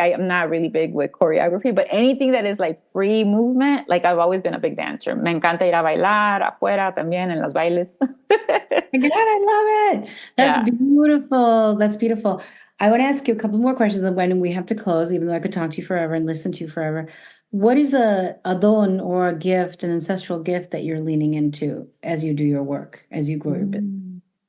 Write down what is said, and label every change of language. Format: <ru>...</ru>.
<en>I am not really big with choreography, but anything that is like free movement, like I've always been a big dancer.</en> <es>Me encanta ir a bailar afuera también en los bailes.</es> <en>My God, I love it. That's beautiful. That's beautiful. I want to ask you a couple more questions and when we have to close, even though I could talk to you forever and listen to you forever. What is a don or a gift, an ancestral gift that you're leaning into as you do your work, as you grow your business?</en>